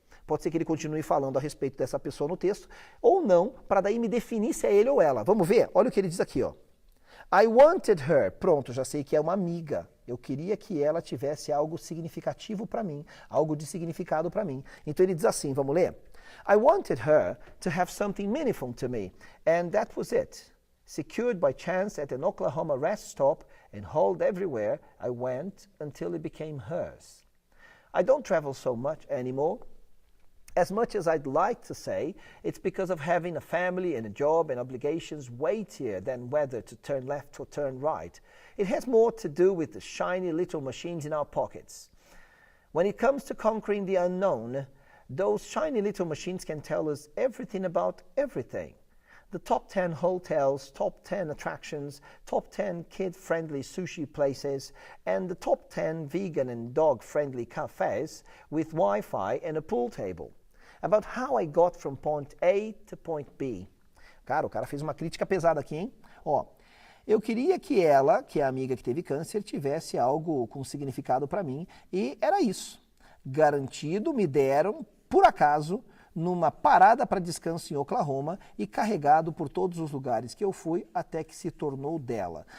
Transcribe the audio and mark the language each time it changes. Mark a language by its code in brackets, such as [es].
[pt] Pode ser que ele continue falando a respeito dessa pessoa no texto, ou não, para daí me definir se é ele ou ela. Vamos ver? Olha o que ele diz aqui, ó. [en] I wanted her. [pt] Pronto, já sei que é uma amiga. Eu queria que ela tivesse algo significativo para mim, algo de significado para mim. Então ele diz assim, vamos ler? [en] I wanted her to have something meaningful to me, and that was it. Secured by chance at an Oklahoma rest stop and hauled everywhere I went until it became hers. I don't travel so much anymore. As much as I'd like to say, it's because of having a family and a job and obligations weightier than whether to turn left or turn right. It has more to do with the shiny little machines in our pockets. When it comes to conquering the unknown, Those shiny little machines can tell us everything about everything. The top 10 hotels, top 10 attractions, top 10 kid-friendly sushi places, and the top 10 vegan and dog-friendly cafes with Wi-Fi and a pool table. About how I got from point A to point B. [pt] Cara, o cara fez uma crítica pesada aqui, hein? Ó, eu queria que ela, que é a amiga que teve câncer, tivesse algo com significado para mim, e era isso. Garantido, me deram, por acaso, numa parada para descanso em Oklahoma e carregado por todos os lugares que eu fui até que se tornou dela.